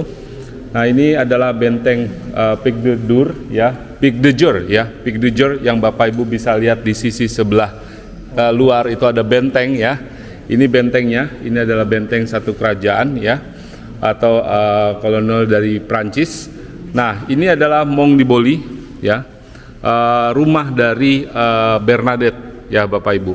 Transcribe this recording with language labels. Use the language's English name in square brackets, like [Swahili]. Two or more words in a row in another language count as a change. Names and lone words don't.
[Indonesian] Nah, ini adalah benteng Pic de Dur ya, Pic de Jur ya, Pic de Jur yang Bapak Ibu bisa lihat di sisi sebelah luar itu ada benteng ya. Ini bentengnya, ini adalah benteng satu kerajaan ya. atau kolonel dari Prancis. Nah, ini adalah Mont de Boli, ya, rumah dari Bernadette, ya Bapak Ibu.